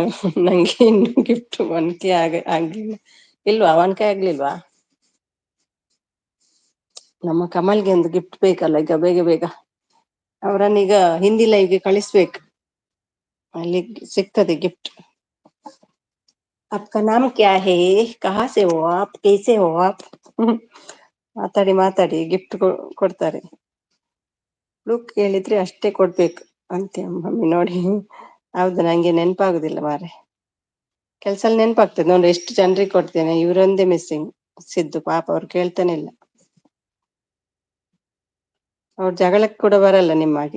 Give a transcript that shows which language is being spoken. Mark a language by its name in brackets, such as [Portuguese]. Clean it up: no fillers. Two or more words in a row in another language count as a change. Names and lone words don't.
[Kannada] ನಂಗೆ ಇನ್ನು ಗಿಫ್ಟ್ ಒನ್ಕೆ ಆಗ್ಲಿಲ್ಲ. ಇಲ್ವಾ, ಒನ್ಕೆ ಆಗ್ಲಿಲ್ವಾ? ನಮ್ಮ ಕಮಲ್ಗೆ ಒಂದು ಗಿಫ್ಟ್ ಬೇಕಲ್ಲ ಈಗ, ಬೇಗ ಬೇಗ. ಅವರನ್ನೀಗ ಹಿಂದಿ ಲೈವ್ಗೆ ಕಳಿಸ್ಬೇಕು, ಅಲ್ಲಿ ಸಿಗ್ತದೆ ಗಿಫ್ಟ್. [Hindi] आपका नाम क्या है, कहाँ से हो आप, कैसे हो आप? [Kannada] ಮಾತಾಡಿ ಮಾತಾಡಿ ಗಿಫ್ಟ್ ಕೊಡ್ತಾರೆ. ಲುಕ್ ಹೇಳಿದ್ರೆ ಅಷ್ಟೇ ಕೊಡ್ಬೇಕು ಅಂತೆ ಮಮ್ಮಿ ನೋಡಿ. ಹೌದು, ನಂಗೆ ನೆನಪಾಗುದಿಲ್ಲ ಮಾರೆ. ಕೆಲ್ಸ ನೆನಪಾಗ್ತದೆ ನೋಡಿ, ಎಷ್ಟು ಜನರಿಗೆ ಕೊಡ್ತೇನೆ. ಇವರೊಂದೇ ಮಿಸ್ಸಿಂಗ್. ಸಿದ್ದು ಪಾಪ, ಅವ್ರು ಕೇಳ್ತಾನೆ ಇಲ್ಲ. ಅವ್ರ ಜಗಳಕ್ಕೆ ಕೂಡ ಬರಲ್ಲ ನಿಮ್ಮಾಗೆ.